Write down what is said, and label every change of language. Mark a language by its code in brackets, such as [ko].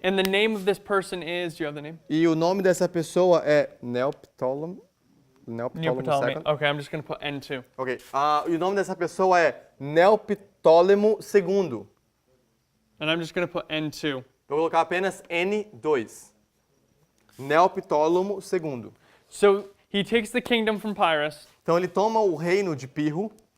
[en] And the name of this person is, do you have the name? [pt] E o nome dessa pessoa é Neoptólemo. [en] Neoptolemy. II. Okay, I'm just going to put N2. [pt] Ok. E o nome dessa pessoa é Neoptólemo II. [en] And I'm just going to put N2. [pt] Eu vou colocar apenas N2. Neoptólemo II. [en] So he takes the kingdom from Pyrrhus, [pt] Então ele toma o reino de Pirro.